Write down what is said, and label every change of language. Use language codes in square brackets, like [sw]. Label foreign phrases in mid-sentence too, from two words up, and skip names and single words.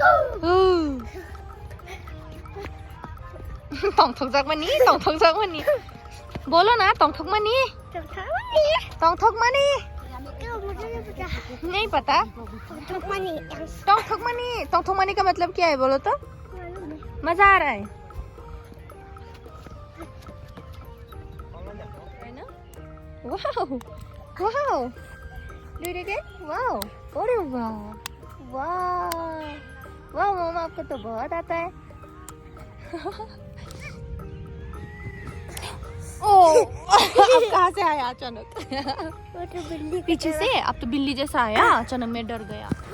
[trp] tongthok jak mani. [hi] बोलो ना [trp] tongthok mani. tongthok mani. [hi] नहीं पता. [trp] tongthok mani [hi] का मतलब क्या है बोलो तो? मजा आ रहा है. [en] Wow! Do it again? Wow! [hi] अरे वाह! मामा आपको तो बहुत आता है. ओह! अब कहाँ से आया अचानक? पीछे से अब तो बिल्ली जैसा आया अचानक मैं डर गया.